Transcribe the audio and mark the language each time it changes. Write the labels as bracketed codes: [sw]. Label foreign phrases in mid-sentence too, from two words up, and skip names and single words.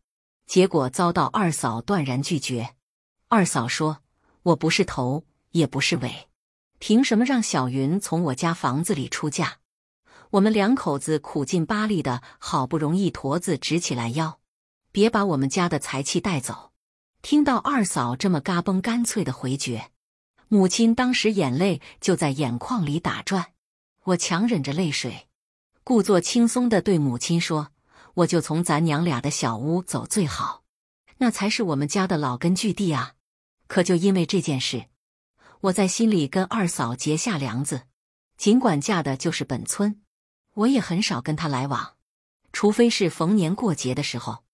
[zh] 結果遭到二嫂斷然拒絕。二嫂說，我不是頭，也不是尾，憑什麼讓小雲從我家房子裡出嫁？我們兩口子苦盡巴力的，好不容易坨子直起來腰，別把我們家的財氣帶走。聽到二嫂這麼嘎嘣乾脆的回絕，母親當時眼淚就在眼眶裡打轉。我強忍着淚水，故作輕鬆地對母親說，我就從咱娘倆的小屋走最好，那才是我們家的老根據地啊。可就因為這件事，我在心裡跟二嫂結下梁子。儘管嫁的就是本村，我也很少跟她來往，除非是逢年過節的時候。